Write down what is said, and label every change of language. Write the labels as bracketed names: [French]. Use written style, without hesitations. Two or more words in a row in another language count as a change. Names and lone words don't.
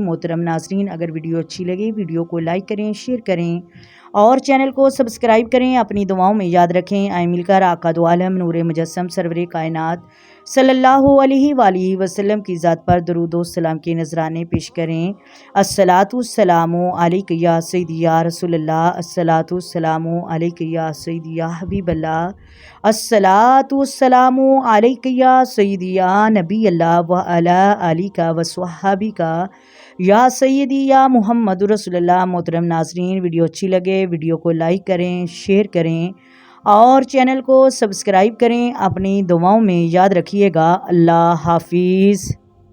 [Urdu] محترم ناظرین، اگر ویڈیو اچھی لگے ویڈیو کو لائک کریں، شیئر کریں اور چینل کو سبسکرائب کریں. اپنی دعاؤں میں یاد رکھیں. آئے ملکر آقا دو عالم نور مجسم سرور کائنات [Arabic] صلى الله عليه وسلم [Urdu] کی ذات پر درود و سلام کے نذرانے پیش کریں. [Arabic] الصلاة والسلام عليك يا سيدي يا رسول الله، الصلاة والسلام عليك يا سيدي يا حبيب الله, الصلاة والسلام عليك يا سيدي يا نبي الله وعلى آلك وصحابك يا سيدي يا محمد رسول الله. [Urdu] محترم ناظرین، ویڈیو اچھی لگے ویڈیو کو لائک کریں، شیئر کریں اور چینل کو سبسکرائب کریں. اپنی دعاؤں میں یاد رکھیےگا. اللہ حافظ.